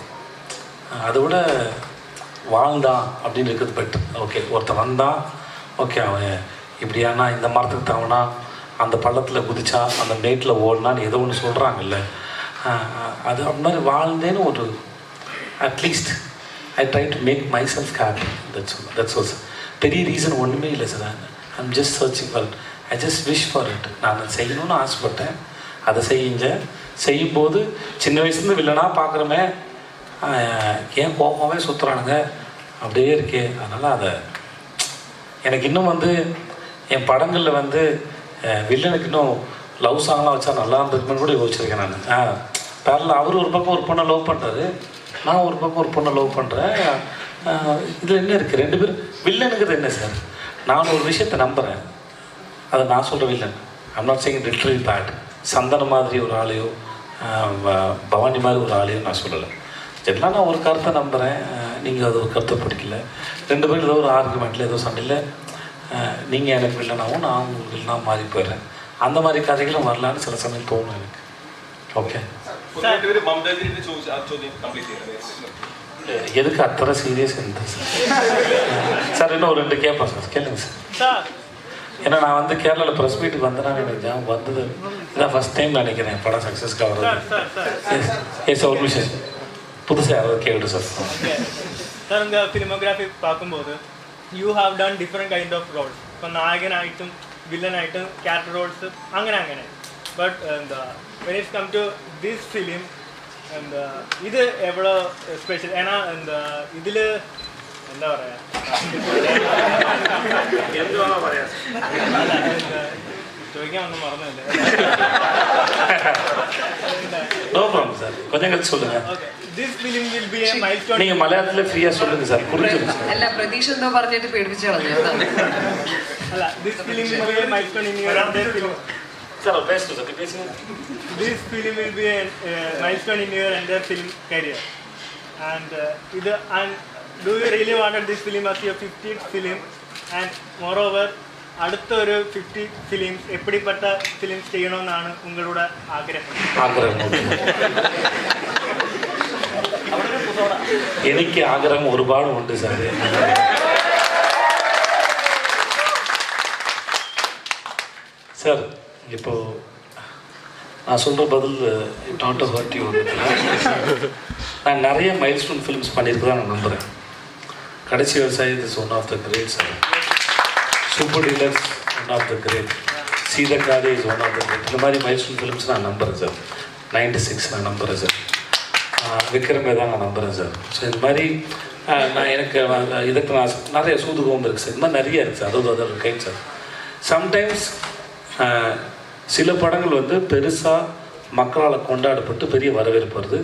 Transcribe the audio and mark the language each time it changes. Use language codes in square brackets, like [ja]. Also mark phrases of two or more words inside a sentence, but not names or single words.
[ta] அதை விட வாழ்ந்தான் அப்படின்னு இருக்கிறது பெட்டர். ஓகே, ஒருத்தன் வந்தான், ஓகே அவன் இப்படியானா இந்த மரத்துக்கு தவனா, அந்த பள்ளத்தில் குதிச்சா, அந்த மேட்டில் ஓடினான்னு ஏதோ ஒன்று சொல்கிறாங்கல்ல, அது அப்படி மாதிரி வாழ்ந்தேன்னு ஒரு அட்லீஸ்ட் [en] I try to make myself happy. that's also [ta] பெரிய ரீசன் ஒன்றுமே இல்லை சார். [en] I'm just searching for it. I just wish for it. [ta] நான் அதை செய்யணும்னு ஆசைப்பட்டேன், அதை செய்யும்போது சின்ன வயசுலேருந்து வில்லனாக பார்க்குறமே ஏன் கோபமாகவே சுற்றுறானுங்க அப்படியே இருக்கே. அதனால் அதை எனக்கு இன்னும் வந்து என் படங்களில் வந்து வில்லனுக்கு இன்னும் லவ் சாங்லாம் வச்சா நல்லா இருந்திருக்குன்னு கூட யோசிச்சிருக்கேன் நான். பேரில் அவர் ஒரு பக்கம் ஒரு பொண்ணை லவ் பண்ணுறாரு, நான் ஒரு பக்கம் ஒரு பொண்ணை லவ் பண்ணுறேன். இதில் என்ன இருக்குது? 2 பேரும் வில்லனுங்கிறது என்ன சார்? நான் ஒரு விஷயத்தை நம்புகிறேன், அதை நான் சொல்கிற வில்லன். [en] I'm not saying literally bad. [ta] சந்தனம் மாதிரி ஒரு ஆளையோ பவானி மாதிரி ஒரு ஆளையோ நான் சொல்லலை. எல்லாம் நான் ஒரு கருத்தை நம்புகிறேன், நீங்கள் அது ஒரு கருத்தை பிடிக்கல, 2 பேரும் ஏதோ ஒரு ஆர்குமெண்ட்டில் ஏதோ சண்டையில் நீங்கள் எனக்கு வில்லனாகவும் நான் உங்களுக்கு வில்லனாக மாறி போயிடுறேன். அந்த மாதிரி கதைகளும் வரலான்னு சில சமயம் தோணும் எனக்கு. ஓகே, எதுக்கு அத்தனை சீரியஸ் இருந்தது சார்? இன்னும் ஒரு 2 கேட்பேன் சார், கேளுங்க சார். ஏன்னா நான் வந்து கேரளாவில் ப்ரெஸ் மீட்டுக்கு வந்தேன்னா எனக்கு ஜாம் வந்தது இதான் [en] first time [ta] நினைக்கிறேன் படம் சக்ஸஸ்க்காக வர்றது. எஸ் ஒரு விஷயம் புதுசாக யாராவது கேட்டு சார். [ml] സാർ എന്താ ഫിലിമോഗ്രാഫി பார்க்கும்போது [en] you have done different kind of roles. [ml] ഇപ്പം നായകനായിട്ടും വില്ലനായിട്ടും [en] character roles [ml] അങ്ങനെ. ബട്ട് എന്താ [en] when it's come to this film [ml] എന്താ ഇത് എவ்வளோ സ്പെഷ്യൽ? ஏன்னா എന്താ ഇതിൽ എന്താ പറയുക, ചോദിക്കാൻ ഒന്നും മറന്നില്ല. [ta] நோ ப்ராப்ளம் சார், கொஞ்சம் கழிச்சு சொல்லுங்கள். [en] okay, this film will be a milestone. [ta] நீங்கள் മലയാളத்தில் ഫ്രീயாக சொல்லுங்கள் சார், புரிஞ்சுங்க சார். [ml] അല്ല പ്രതീക്ഷ എന്തോ പറഞ്ഞിട്ട് പേടിപ്പിച്ചു കളഞ്ഞു. അല്ല, [en] this film will be a milestone in your film. [ta] சார் பேசுங்க சார், பேசுங்க. [en] This film will be a milestone in your entire film career. And do you really wanted this film as your 50th film? And moreover, [ml] അടുത്ത ഒരു 50 ഫിലിംസ് എപ്പിടിപ്പെട്ട ഫിലിംസ് ചെയ്യണമെന്നാണ് ഉങ്ങളുടെ ആഗ്രഹം? എനിക്ക് ആഗ്രഹം ഒരുപാട് ഉണ്ട് സാർ. [ta] சார் இப்போது நான் சொல்கிற பதில் [en] not hurt you. [ta] நான் நிறைய [en] milestone films [ta] பண்ணியிருக்கு தான் நான் நம்புகிறேன். கடைசி விவசாயி [en] is one of the great [ta] சார். சூப்பர் டீலர்ஸ் [en] one of the great. [ta] சீதக்காதே [en] is one of the great. [ta] இந்த மாதிரி [en] milestone films [ta] நான் நம்புகிறேன் சார். 96 நான் நம்புகிறேன் சார். விக்ரமே தான் நான் நம்புகிறேன் சார். ஸோ இந்த மாதிரி நான் எனக்கு இதுக்கு நான் நிறைய சூதுகவும் இருக்குது சார். இந்த மாதிரி நிறைய இருக்குது சார். அதாவது ஒரு கைட் சார். சம்டைம்ஸ் சில படங்கள் வந்து பெருசாக மக்களால் கொண்டாடப்பட்டு பெரிய வரவேற்பு வருது.